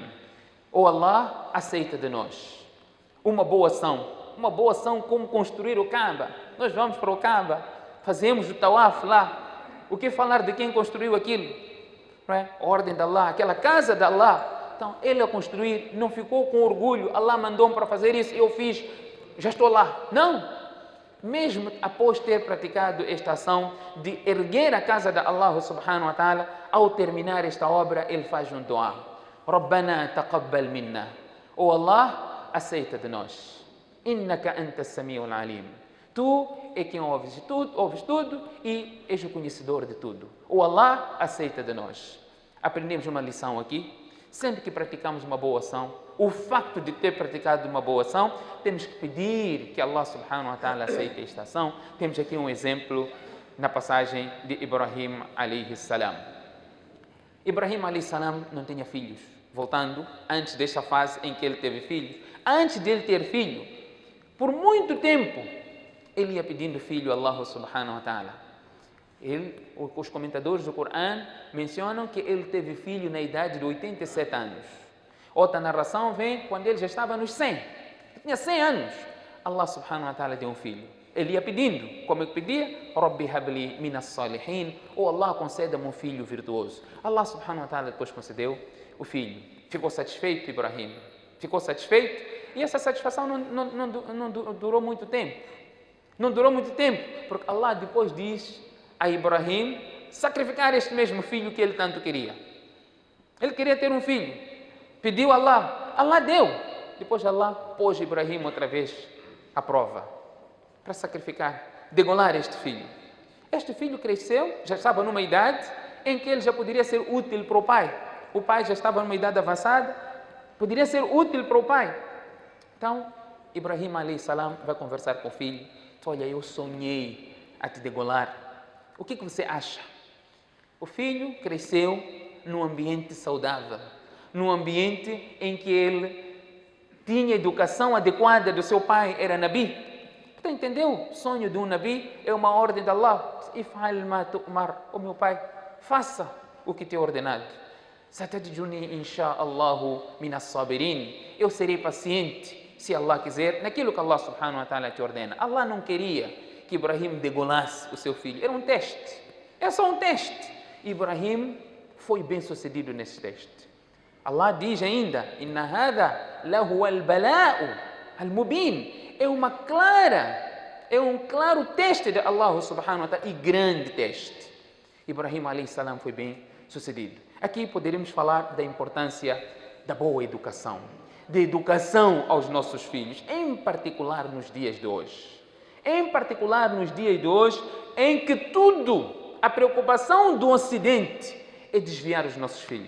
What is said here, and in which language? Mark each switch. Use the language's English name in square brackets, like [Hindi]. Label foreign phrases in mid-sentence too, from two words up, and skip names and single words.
[Portuguese] Oh Allah, aceita de nós uma boa ação como construir o Kaaba. Nós vamos para o Kaaba, fazemos o tawaf lá. O que falar de quem construiu aquilo? A ordem de Allah, aquela casa de Allah. Então, ele a construir, não ficou com orgulho, Allah mandou-me para fazer isso, eu fiz, já estou lá. Não! Mesmo após ter praticado esta ação de erguer a casa de Allah [Arabic] سبحانه وتعالى, [Portuguese] ao terminar esta obra, ele faz um dua: [Arabic] ربنا تقبل منا. [Portuguese] Oh Allah, aceita de nós. [Arabic] إنك أنت السميع العليم. [Portuguese] Tu é quem ouves tudo e és o conhecedor de tudo. Oh Allah, aceita de nós. Aprendemos uma lição aqui. Sempre que praticamos uma boa ação, o facto de ter praticado uma boa ação, temos que pedir que Allah [Arabic] سبحانه وتعالى [Portuguese] aceite esta ação. Temos aqui um exemplo na passagem de Ibrahim [Arabic] عليه السلام. [Portuguese] Ibrahim [Arabic] عليه السلام [Portuguese] não tinha filhos. Voltando, antes desta fase em que ele teve filhos, antes de ele ter filho, por muito tempo, ele ia pedindo filho a Allah [Arabic] سبحانه وتعالى. [Portuguese] Os comentadores do Corão mencionam que ele teve filho na idade de 87 anos. Outra narração vem quando ele já estava nos 100. Ele tinha 100 anos. Allah [Arabic] سبحانه وتعالى [Portuguese] deu um filho. Ele ia pedindo, como ele pedia: [Arabic] رب هب لي من الصالحين. [Portuguese] Oh Allah, conceda-me um filho virtuoso. Allah [Arabic] سبحانه وتعالى [Portuguese] depois concedeu o filho. Ficou satisfeito Ibrahim. Ficou satisfeito, e essa satisfação não durou muito tempo. Não durou muito tempo, porque Allah depois diz a Ibrahim sacrificar este mesmo filho que ele tanto queria. Ele queria ter um filho, pediu a Allah, Allah deu. Depois Allah pôs Ibrahim outra vez à prova, para sacrificar, degolar este filho. Este filho cresceu, já estava numa idade em que ele já poderia ser útil para o pai. O pai já estava numa idade avançada, poderia ser útil para o pai. Então, Ibrahim [Arabic] عليه السلام [Portuguese] vai conversar com o filho. Olha, eu sonhei a te degolar. O que você acha? O filho cresceu num ambiente saudável, num ambiente em que ele tinha educação adequada do seu pai, era Nabi. Então, entendeu? O sonho de um Nabi é uma ordem de Allah. [Arabic] افعل ما تؤمر. [Portuguese] Oh meu pai, faça o que te é ordenado. [Arabic] ستجدني إن شاء الله من الصابرين. [Portuguese] Eu serei paciente, se Allah quiser, naquilo que Allah [Arabic] سبحانه وتعالى [Portuguese] te ordena. Allah não queria que Ibrahim degolasse o seu filho. Era um teste. É só um teste. Ibrahim foi bem sucedido nesse teste. Allah diz ainda, [Arabic] إن هذا لهو البلاء المبين. [Portuguese] É um claro teste de Allah [Arabic] سبحانه وتعالى [Portuguese] e grande teste. Ibrahim [Arabic] عليه السلام [Portuguese] foi bem sucedido. Aqui poderíamos falar da importância da boa educação, de educação aos nossos filhos, em particular nos dias de hoje. Em particular nos dias de hoje, em que a preocupação do Ocidente é desviar os nossos filhos.